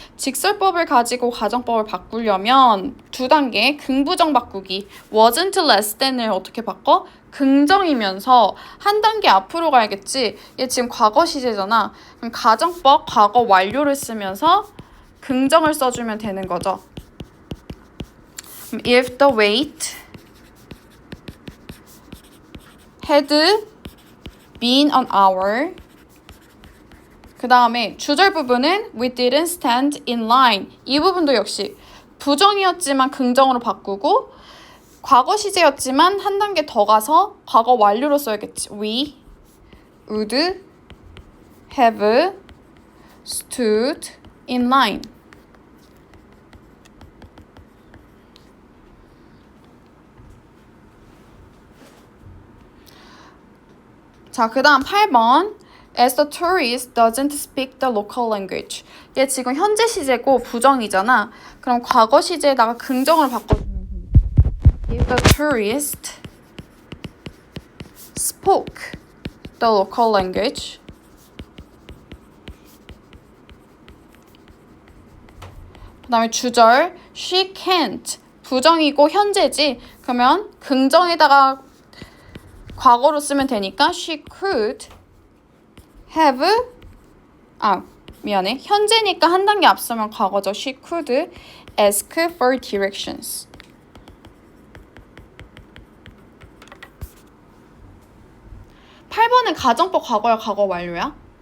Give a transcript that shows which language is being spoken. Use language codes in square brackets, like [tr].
[ko] 직설법을 가지고 가정법을 바꾸려면 두 단계 긍부정 바꾸기, [en] wasn't less than [ko] 을 어떻게 바꿔? 긍정이면서 한 단계 앞으로 가야겠지. 얘 지금 과거 시제잖아. 그럼 가정법 과거 완료를 쓰면서 긍정을 써주면 되는 거죠. [en] If the wait had been an hour. [ko] 그 다음에 주절 부분은 [en] we didn't stand in line. [ko] 이 부분도 역시 부정이었지만 긍정으로 바꾸고, 과거 시제였지만 한 단계 더 가서 과거 완료로 써야겠지. [en] We would have stood in line. [ko] 자, 그 다음 8번. [en] As the tourist doesn't speak the local language. [ko] 얘 지금 현재 시제고 부정이잖아. 그럼 과거 시제에다가 긍정을 바꿔주면 됩니다. [en] If the tourist spoke the local language, [ko] 그 다음에 주절 [en] she can't [ko] 부정이고 현재지. 그러면 긍정에다가 과거로 쓰면 되니까 [en] she could have [ko] 미안해. 현재니까 한 단계 앞서면 과거죠. [en] She could ask for directions. [ko] 팔 번은 가정법 과거야, 과거 완료야?